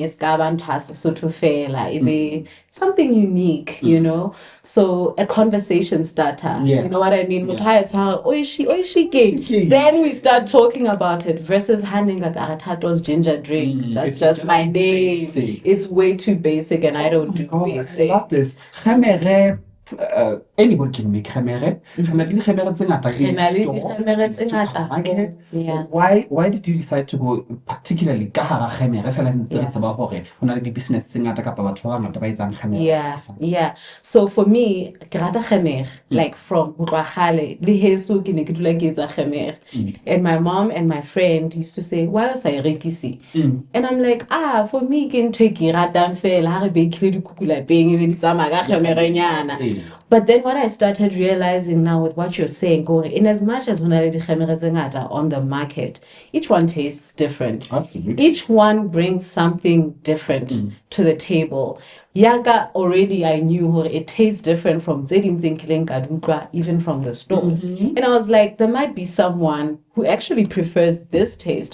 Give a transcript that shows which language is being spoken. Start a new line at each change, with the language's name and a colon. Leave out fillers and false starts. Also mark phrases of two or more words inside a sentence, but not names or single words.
English: Something unique, So a conversation conversation starter. Yeah. You know what I mean? Yeah. Oishi ke. Then we start talking about it versus handing like Thato's ginger drink. That's it's just just my name. basic. It's way too basic, and I don't Oh my do God, basic. I love this. Kgemere, anybody can make kgemere.
Southern Sotho: Kgemere tse ngata Re na le
English: in store,
Southern Sotho: dikgemere
English: in
Southern Sotho: tse ngata.
English: supermarket. Yeah. Why did you decide to go particularly
Southern Sotho: ka hara kgemere fela ntse
English: Yeah.
Southern Sotho: re tseba hore ho na le di-business tse ngata kapa batho ba bangata ba etsang kgemere?
English: Yeah. So for me,
Southern Sotho: ke rata kgemere,
English: like from
Southern Sotho: ho tloha kgale, le heso ke ne ke dula ke etsa kgemere.
English: And my mom and my friend used to say, why
Southern Sotho: o sa e rekise?
English: And I'm like, for me
Southern Sotho: ke ntho e ke e ratang fela ha re bakile dikuku lapeng ebe di tsamaya ka kgemerenyana.
English: But then what I started realizing now with what you're saying, in as much as
Southern Sotho: ho na le dikgemere tse ngata
English: on the market, each one tastes different. Absolutely. Each one brings something different to the table. Yaga already I knew it tastes different from even from the stores. And I was like, there might be someone who actually prefers this taste.